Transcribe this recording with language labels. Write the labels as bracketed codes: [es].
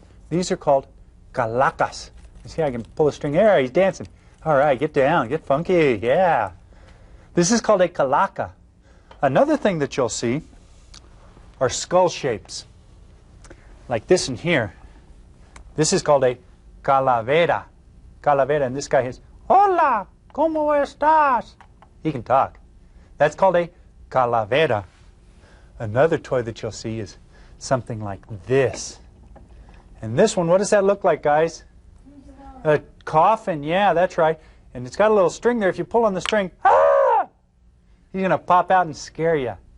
[en] These are called calacas. You see, I can pull a string. There, he's dancing. All right, get down, get funky, yeah. This is called a calaca. Another thing that you'll see are skull shapes, like this in here. This is called a calavera. Calavera, and this guy is, [es] Hola, ¿cómo estás? [en] He can talk. That's called a calavera. Another toy that you'll see is something like this. And this one, what does that look like, guys? A coffin, yeah, that's right. And it's got a little string there. If you pull on the string, he's going to pop out and scare you.